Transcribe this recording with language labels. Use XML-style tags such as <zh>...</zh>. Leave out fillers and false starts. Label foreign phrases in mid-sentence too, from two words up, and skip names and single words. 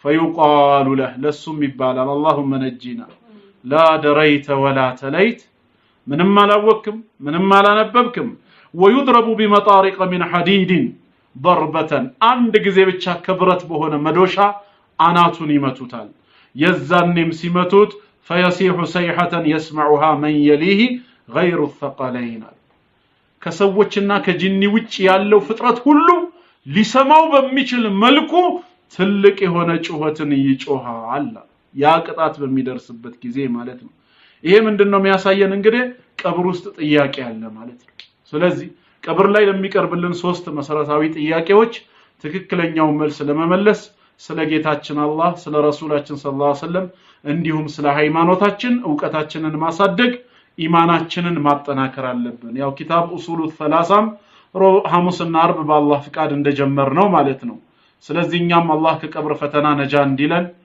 <ar>فيقال له</ar> <am>ለሱም ይባላል</am> <ar>اللهم نجينا لا دريت ولا تليت</ar> <am>ምንም አላወቅም ምንም አላነበብክም</am> <ar>ويضرب بمطارق من حديد ضربة</ar> <am>አንድ ጊዜ ብቻ ከብረት በሆነ መዶሻ አናቱን ይመቱታል የዛንም ሲመቱት</am> <ar>فيصيح صيحة يسمعها من يليه غير الثقلين</ar> <am>ከሰዎችና ከጂኒ ውጭ ያለው ፍጥረት ሁሉ ሊሰማው በሚችል መልኩ ትልቅ የሆነ ጩኸትን ይጮሃል ያ ቅጣት በሚደርስበት ጊዜ ማለት ነው ይሄ ምንድነው የሚያሳየን እንግዲህ ቀብር ውስጥ ጥያቄ አለ ማለት ነው ስለዚህ ቀብር ላይ ለሚቀርብልን ሶስት መሰረታዊ ጥያቄዎች ትክክለኛው መልስ ለመመለስ ስለ ጌታችን አላህ ስለ ረሱላችን</am> <ar>صلى الله عليه وسلم</ar> <am>እንዲሁም ስለ ሃይማኖታችን ዕውቀታችንን ማሳደግ ኢማናችንን ማጠናከር አለብን ያው ኪታብ ኡሱሉ ሰላሳም ሐሙስና አርብ በአላህ ፍቃድ እንደጀመር ነው ማለት ነው ስለዚህ እኛም አላህ ከቀብር ፈተና ነጃ እንዲለን</am>